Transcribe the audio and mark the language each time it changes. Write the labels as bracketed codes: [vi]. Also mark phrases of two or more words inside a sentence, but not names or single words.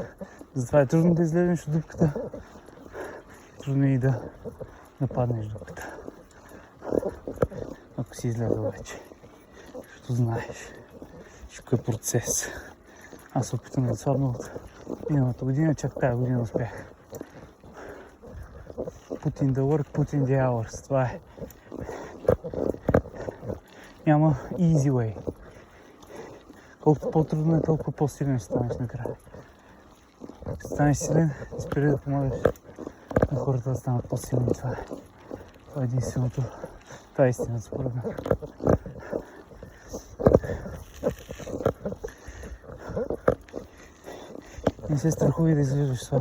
[bg] Затова е трудно да излезеш от дупката. Трудно е и да паднеш в дупката. Ако си излязъл вече. Защото знаеш, всичко е процес. Аз се опитам да отслабна от миналата година, чак тази година успях. [en] Put in the work, put in the hours. [bg] Това е. Няма [en] easy way. [bg] Колкото по-трудно е, толкова по-силен ще станеш накрая. Като станеш силен, спри да помагаш на хората да станат по-силни. Това е. Това е единственото. Това е истината според мен. Не се страхувай да изглеждаш слаб.